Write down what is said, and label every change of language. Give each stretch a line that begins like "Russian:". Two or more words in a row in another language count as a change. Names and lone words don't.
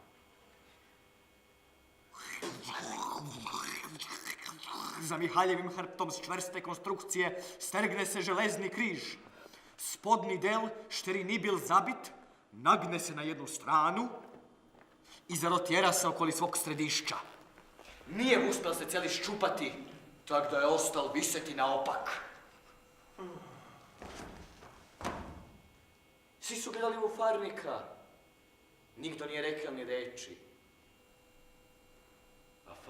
Croatian: Za Mihaljevim hrbtom s čvrste konstrukcije stergne se železni križ. Spodni del, šteri ni bil zabit, nagne se na jednu stranu i zarotjera se okoli svog središća. Nije uspjel se cijeli ščupati, tak da je ostal viseti naopak. Svi su gledali u farnika. Nikdo nije rekao ni reči. A